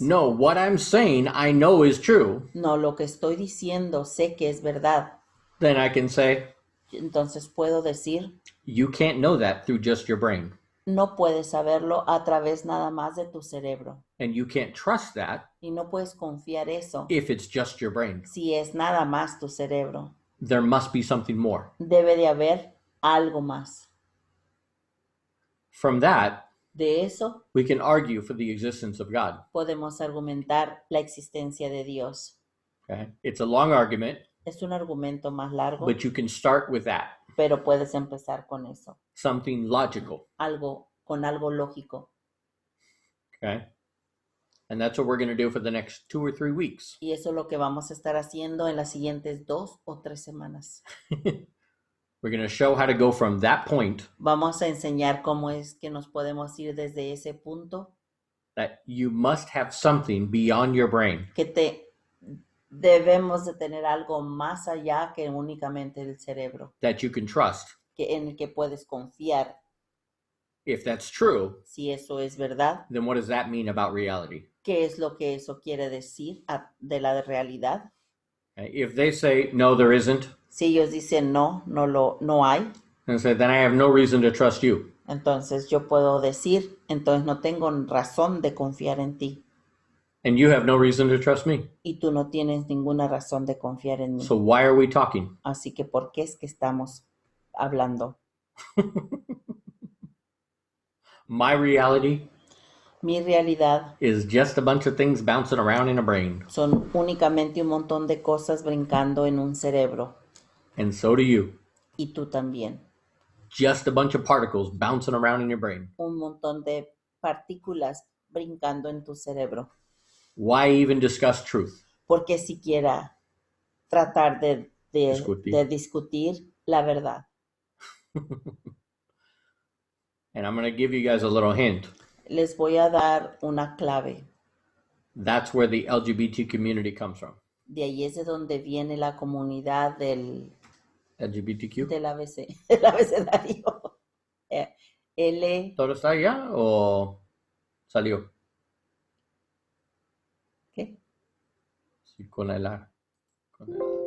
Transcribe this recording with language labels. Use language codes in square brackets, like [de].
[en] no, what I'm saying I know is true, [es] no, lo que estoy diciendo sé que es verdad, [en] then I can say, [es] entonces puedo decir, [en] you can't know that through just your brain. [es] no puedes saberlo a través nada más de tu cerebro. [en] And you can't trust that [es] Y no puedes confiar eso [en] if it's just your brain. [es] si es nada más tu cerebro. [en] There must be something more. [es] Debe de haber algo más. [en] From that, [es] De eso [en] we can argue for the existence of God. [es] podemos argumentar la existencia de Dios. [en] Okay? It's a long argument, [es] Es un argumento más largo, [en] but you can start with that. [es] pero puedes empezar con eso. [en] Something logical. [es] Con algo lógico. [en] Okay? And that's what we're going to do for the next 2 or 3 weeks. [es] Y eso es lo que vamos a estar haciendo en las siguientes 2 o 3 semanas. [en] We're going to show how to go from that point [es] Vamos a enseñar cómo es que nos podemos ir desde ese punto [en] that you must have something beyond your brain [es] que debemos de tener algo más allá que únicamente el cerebro, [en] that you can trust. [es] en el que puedes confiar. [en] If that's true, [es] Si eso es verdad, [en] then what does that mean about reality? [es] ¿qué es lo que eso quiere decir de la realidad? [en] Okay? If they say, no, there isn't, [es] Si ellos dicen no hay, [en] and say, then I have no reason to trust you. [es] entonces yo puedo decir, entonces no tengo razón de confiar en ti. [en] And you have no reason to trust me. [es] Y tú no tienes ninguna razón de confiar en mí. [en] So why are we talking? [es] Así que, ¿por qué es que estamos hablando? [en] My reality [es] Mi realidad [en] is just a bunch of things bouncing around in a brain. [es] son únicamente un montón de cosas brincando en un cerebro. [en] And so do you. [es] Y tú también. [en] Just a bunch of particles bouncing around in your brain. [es] Un montón de partículas brincando en tu cerebro. [en] Why even discuss truth? [es] ¿Por qué siquiera tratar de discutir la verdad? [en] And I'm going to give you guys a little hint. [es] Les voy a dar una clave. [en] That's where the LGBT community comes from. [es] De ahí es de donde viene la comunidad del [en] LGBTQ. [es] del abecedario. L. ¿Todo está allá o salió? ¿Qué? Sí, con el A. Con el A.